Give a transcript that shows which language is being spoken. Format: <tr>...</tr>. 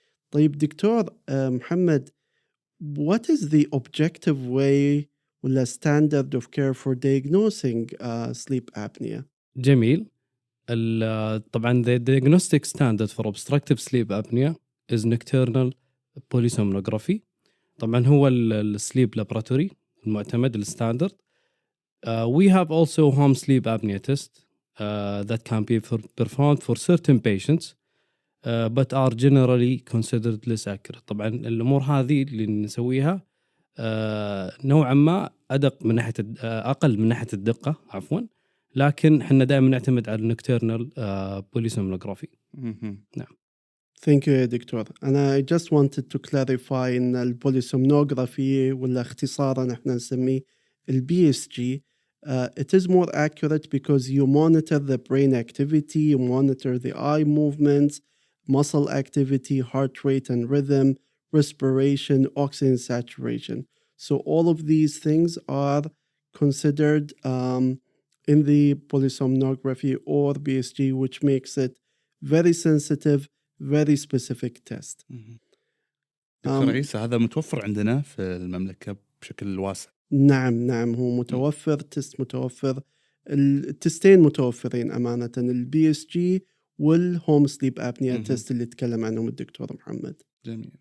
<en>طيب دكتور محمد, what is the objective way ولا standard of care for diagnosing sleep apnea?</en> <ar>جميل.</ar> <en>طبعا the diagnostic standard for obstructive sleep apnea is nocturnal polysomnography.</en> <ar>طبعا هو السليب لابراتوري المعتمد الستاندرد.</ar> <en>We have also home sleep apnea test that can be performed for certain patients but are generally considered less accurate.</en> <ar>طبعا الأمور هذه اللي نسويها نوعا ما أدق من ناحية أقل من ناحية الدقة عفوا, لكن احنا دائما نعتمد على النكترنال polysomnography. نعم.</ar> <en>Thank you يا doctor.</en> <ar>أنا I just wanted to clarify إن البوليسومنوغرافي ولا اختصارا احنا نسميه الBSG.</ar> <en>It is more accurate because you monitor the brain activity, you monitor the eye movements, muscle activity, heart rate and rhythm, respiration, oxygen saturation. So all of these things are considered in the polysomnography or BSG, which makes it very sensitive, very specific test.</en> <ar>دكتور عيسى, هذا متوفر عندنا في المملكة بشكل واسع. نعم هو متوفر, تست متوفر, التستين متوفرين أمانة, الBSG والهوم سليب أبنيا تست اللي تكلم عنهم الدكتور محمد. جميل.</ar>